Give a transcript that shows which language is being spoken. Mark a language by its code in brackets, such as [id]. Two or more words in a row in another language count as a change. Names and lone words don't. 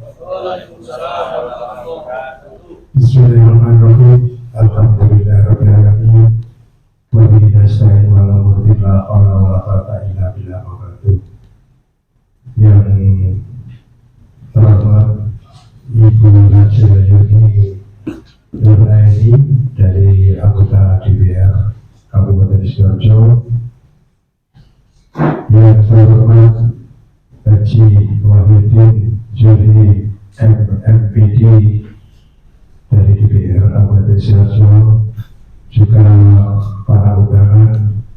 [ar] Bismillahirrahmanirrahim. الحمد لله رب العالمين وبه نستعين ولا حول ولا قوة إلا بالله. [id] Yang terhormat Ibu Haji Yuni Nur Aini dari anggota DPR Kabupaten Sidoarjo, yang terhormat Haji Wahidin Juri MPD dari DPR Kabupaten Sidoarjo, juga para undangan